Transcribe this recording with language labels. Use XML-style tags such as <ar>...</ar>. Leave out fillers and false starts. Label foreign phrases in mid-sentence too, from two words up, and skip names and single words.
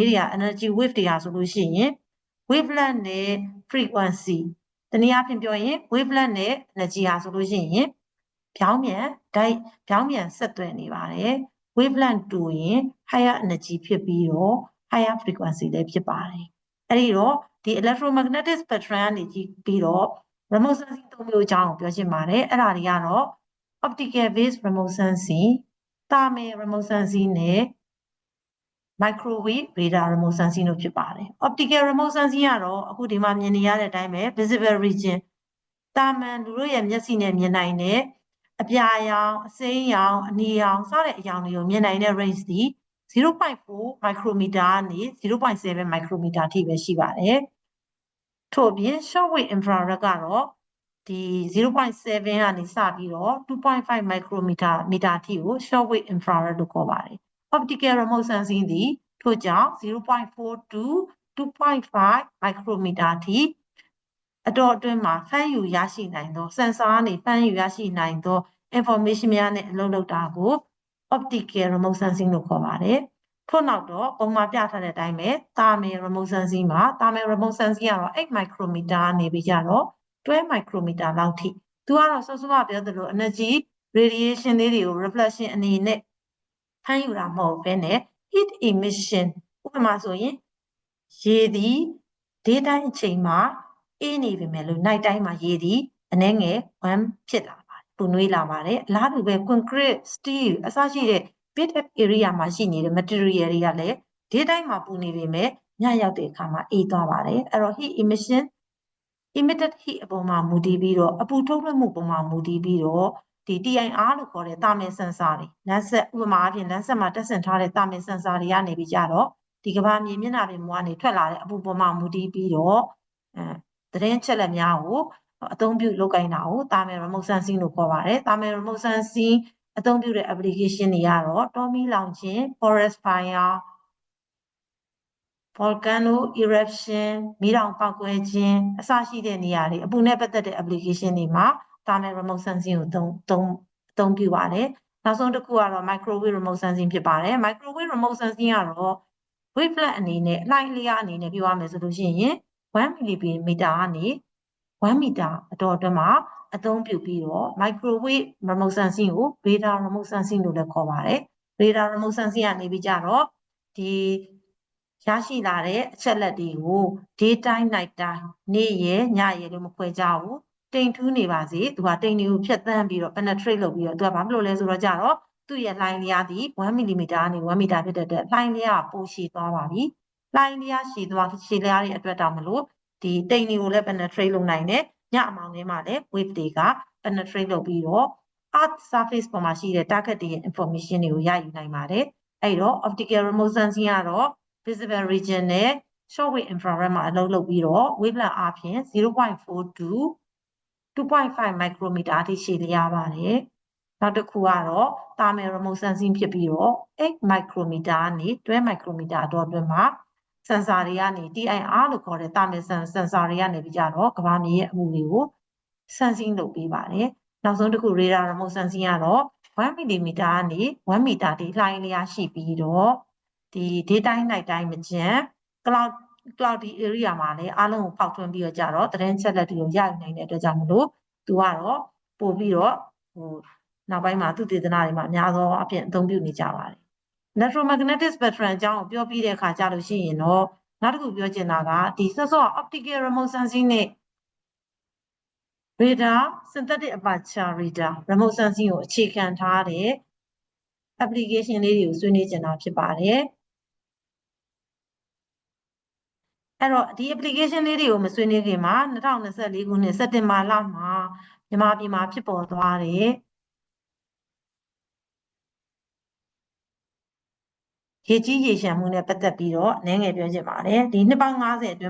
<my>တွေက</my> <en>energy wave</en> <my>တွေဟာဆိုလို့ရှိရင် wavelength နဲ့ frequency တနည်းအားဖြင့်ပြောရင် wavelength နဲ့ energy ဟာဆိုလို့ရှိရင်ပြောင်းပြန်ဆက်သွယ်နေပါတယ် wavelength တူရင်</my> <en>higher energy</en> <my>ဖြစ်ပြီးတော့</my> <en>higher frequency</en> <my>လည်းဖြစ်ပါတယ်အဲ့ဒီတော့ဒီ</my> <en>electromagnetic spectrum</en> <my>ကနေပြီးတော့</my> <en>remote sensing</en> <my>သုံးမျိုးအကြောင်းကိုပြောချင်ပါတယ်အဲ့ဒါတွေကတော့</my> <en>optical based remote sensing, thermal remote sensing</en> <my>နဲ့</my> <en>microwave radar remote sensing</en> <my>တို့ဖြစ်ပါတယ်</my> <en>optical remote sensing</en> <my>ကတော့အခုဒီမှာမြင်နေရတဲ့အတိုင်းပဲ</my> <en>visible region</en> <my>တာမန်လူတို့ရဲ့မျက်စိနဲ့မြင်နိုင်တဲ့အပြာရောင်အစိမ်းရောင်အနီရောင်စတဲ့အရောင်တွေကိုမြင်နိုင်တဲ့ range ဒီ 0.4 micrometer ကနေ 0.7 micrometer အထိပဲရှိပါတယ်ထို့အပြင်</my> <en>short wave infrared</en> <my>ကတော့ဒီ 0.7 ကနေစပြီးတော့ 2.5 micrometer အထိကို</my> <en>short wave infrared</en> <my>လို့ခေါ် ပါတယ်</my> <en>optical remote sensing</en> <my>သည်ထို့ကြောင့်</my> <en>0.4 to 2.5 micrometer</en> <my>အထိအတော်အတွင်းမှာဖမ်းယူရရှိနိုင်သော sensor ကနေဖမ်းယူရရှိနိုင်သော information များနဲ့အလုပ်လုပ်တာကို</my> <en>optical remote sensing</en> <my>လို့ခေါ်ပါတယ်ထို့နောက်တော့ပုံမှန်ပြထားတဲ့အတိုင်းပဲ</my> <en>thermal remote sensing</en> <my>မှာ</my> <en>thermal remote</en> <my>sensing ကတော့ 8 micrometer နေပြီးကြတော့ 12 micrometer လောက်ထိသူကတော့စောစောကပြောသလို</my> <en>energy radiation</en> <my>လေးတွေကို reflection အနေနဲ့ဖမ်းယူတာမဟုတ်ဘဲနဲ့</my> <en>heat emission</en> <my>ဥပမာဆိုရင်ရေသည် daytime အချိန်မှာအေးနေပြီမဲ့လို့</my> <en>night time</en> <my>မှာရေသည်အနည်းငယ် warm ဖြစ်လာပါတယ်ပူနွေးလာပါတယ်အလားတူပဲ</my> <en>concrete, steel</en> <my>အစရှိတဲ့</my> <en>built-up area</en> <my>မှာရှိနေတဲ့ material တွေကလည်း daytime မှာ ပူနေပြီမဲ့ညရောက်တဲ့အခါမှာအေးသွားပါတယ်အဲ့တော့</my> <en>heat emission emitted heat</en> <my>အပေါ်မှာမူတည်ပြီးတော့အပူထုတ်လွှတ်မှုပေါ်မှာမူတည်ပြီးတော့ဒီ TIR လို့ခေါ်တဲ့</my> <en>thermal sensor</en> <my>တွေလမ်းဆက်ဥပမာအဖြစ်လမ်းဆက်မှာတက်ဆင်ထားတဲ့</my> <en>thermal sensor</en> <my>တွေကနေပြီးကြတော့ဒီကမ္ဘာမြေမျက်နှာပြင်ပေါ်ကနေထွက်လာတဲ့အပူပေါ်မှာမူတည်ပြီးတော့သတင်းချက်လက်များကိုအသုံးပြုလုပ်ကိုင်တာကို</my> <en>thermal remote sensing</en> <my>လို့ခေါ်ပါတယ်</my> <en>thermal remote sensing</en> <my>အသုံးပြုတဲ့ application တွေကတော့တောမီးလောင်ခြင်း</my> <en>forest fire, volcano eruption</en> <my>မီးတောင်ပေါက်ကွဲခြင်းအစရှိတဲ့နေရာတွေအပူနဲ့ပတ်သက်တဲ့ application တွေမှာ thermal</my> <en>remote sensing</en> <my>ကိုသုံးပြုပါတယ်နောက်ဆုံးတစ်ခုကတော့</my> <en>microwave remote sensing</en> <my>ဖြစ်ပါတယ်</my> <en>microwave remote sensing</en> <my>ကတော့ wavelet အနေနဲ့လှိုင်းလျားအနေနဲ့ပြောရမယ်ဆိုလို့ရှိရင်1 millimeter ကနေ1 meter အတော်အတွင်းမှာအသုံးပြုပြီးတော့</my> <en>microwave remote sensing</en> <my>ကို</my> <en>radar remote sensing</en> <my>လို့လည်းခေါ်ပါတယ်</my> <en>radar remote sensing</en> <my>ကနေပြီးကြတော့ဒီရရှိလာတဲ့အချက် လက်တွေကို</my> <en>day time night time</en> <my>နေ့ရယ်ညရယ်လို့မခွဲကြဘူးတိမ်ထူးနေပါစေသူကတိမ်တွေကိုဖြတ်သန်းပြီးတော့ penetrate လုပ်ပြီးတော့သူကဘာဖြစ်လို့လဲဆိုတော့ကြတော့သူ့ရဲ့လှိုင်းလျားသည်1 mm ကနေ1 meter ဖြစ်တဲ့အတွက်လှိုင်းလျားပိုရှည်သွားပါပြီလှိုင်းလျားရှည်လျားတဲ့အတွက်တောင်မလို့ ဒီတိမ်တွေကိုလည်း penetrate လုပ်နိုင်တယ်ညအမောင်ထဲမှာလည်း wave တွေက penetrate လုပ်ပြီးတော့</my> <en>earth surface</en> <my>ပေါ်မှာရှိတဲ့ target တွေရဲ့ information တွေကိုရယူနိုင်ပါတယ်အဲ့တော့</my> <en>optical remote sensing</en> <my>ကတော့</my> <en>visible region</en> <my>နဲ့</my> <en>shortwave infrared</en> <my>မှာအ လုပ်လုပ်ပြီးတော့ wavelength အပြင်</my> <en>0.4 to 2.5 micrometer</en> <my>အထိရှည်လျားပါတယ်နောက်တစ်ခုကတော့</my> <en>thermal remote sensing</en> <my>ဖြစ်ပြီးတော့8 micrometer ကနေ12 micrometer အတော်အတွင်းမှာ sensor တွေ ကနေ TIR လို့ခေါ်တဲ့</my> <en>thermal sensor</en> <my>တွေကနေပြီးကြတော့ကမ္ဘာမြေရဲ့အမှုတွေကို sensing လုပ်ပေးပါတယ်နောက်ဆုံးတစ်ခု</my> <en>radar remote sensing</en> <my>ကတော့1 mm ကနေ1 meter ထိလှိုင်းလျားရှိပြီးတော့ဒီ</my> <en>day time night time</en> <my>မကျန်</my> <en>cloudy area</en> <my>မှာလည်းအားလုံးကိုဖောက်ထွင်းပြီးတော့ကြတော့သတင်းချက်လက်တွေကိုရယူနိုင်တဲ့အတွက်ကြောင့်မလို့သူကတော့ပို့ပြီးတော့နောက်ပိုင်းမှာသူတည်တနာတွေမှာအများသောအဖြစ်အသုံးပြုနေကြပါတယ်</my> <en>electromagnetic spectrum</en> <my>အကြောင်းကိုပြောပြီးတဲ့အခါကြလို့ရှိရင်တော့နောက်တစ်ခုပြောချင်တာကဒီစောစော</my> <en>optical remote sensing</en> <my>နဲ့</my> <en>radar synthetic aperture radar remote sensing</en> <my>ကိုအခြေခံထားတဲ့ application လေးတွေကိုဆွေးနွေးချင်တာဖြစ်ပါတယ်အဲ့တော့ဒီ application လေးတွေကိုမဆွေးနွေးခင်မှာ2024ခုနှစ်စက်တင်ဘာလမှာမြန်မာပြည်မှာဖြစ်ပေါ်သွားတဲ့ရေကြီးရေရှမ်းမှုနဲ့ပတ်သက်ပြီးတော့နည်းငယ်ပြောချင်ပါတယ်ဒီနှစ်ပေါင်း90အတွင်း</my>